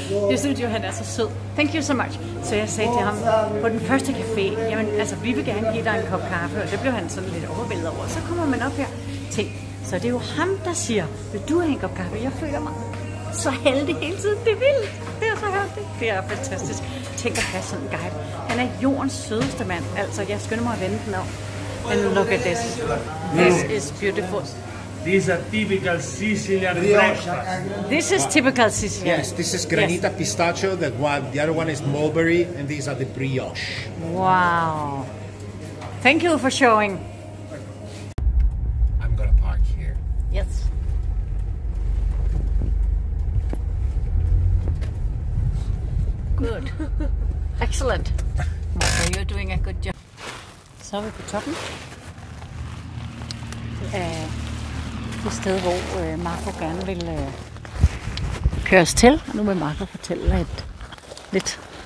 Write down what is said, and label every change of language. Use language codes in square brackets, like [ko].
[da] Jeg synes jo, han er så sød. [en] Thank you so much. [da] Så jeg sagde til ham på den første café, jamen altså, vi vil gerne give dig en kop kaffe, og det blev han sådan lidt overvældet over. Så kommer man op her. Tænk, så det er jo ham, der siger, vil du have en kop kaffe? Jeg føler mig så heldig hele tiden. Det er vildt. Det er så heldigt. Det er fantastisk. Tænk at have sådan en guide. Han er jordens sødeste mand. Altså, jeg skynder mig at vende den om. [en] And look at this. This is beautiful. These are typical Sicilian breakfast. This is typical Sicilian. Yes, this is granita pistachio. The other one is mulberry, and these are the brioche. Wow. Thank you for showing. I'm gonna park here. Yes. Good. Excellent. Marco, you're doing a good job. [da] Så er vi på toppen af det sted, hvor Marco gerne vil køres til. Og nu vil Marco fortælle lidt.